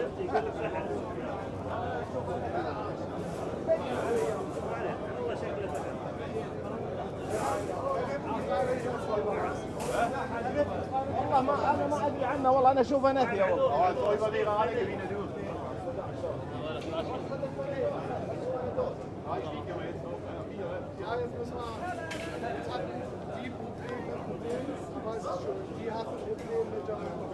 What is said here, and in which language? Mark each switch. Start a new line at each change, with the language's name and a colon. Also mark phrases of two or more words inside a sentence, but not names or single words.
Arabic: والله ما انا ما ادري عنه والله انا اشوفها نثيه والله.
German: Ja, jetzt müssen wir. Jetzt hat die Probleme, weiß ich schon, die hat ein Problem mit der